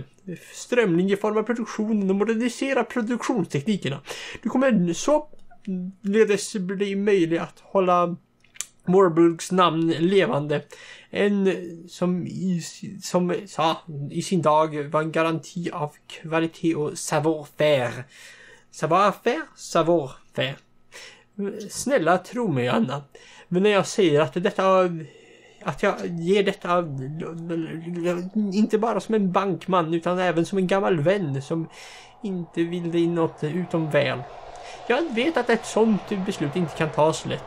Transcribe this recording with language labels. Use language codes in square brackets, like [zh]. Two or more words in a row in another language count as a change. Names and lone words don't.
[sv] Strömlinjeforma produktionen och modernisera produktionsteknikerna. Du kommer så ledes bli möjligt att hålla Vorarlbergs namn levande. En som i sin dag var en garanti av kvalitet och savoir-faire. Savoir-faire? Savoir-faire. Snälla, tro mig, Anna. Men när jag säger att jag ger detta inte bara som en bankman utan även som en gammal vän som inte vill dig något utom väl. Jag vet att ett sånt beslut inte kan tas lätt.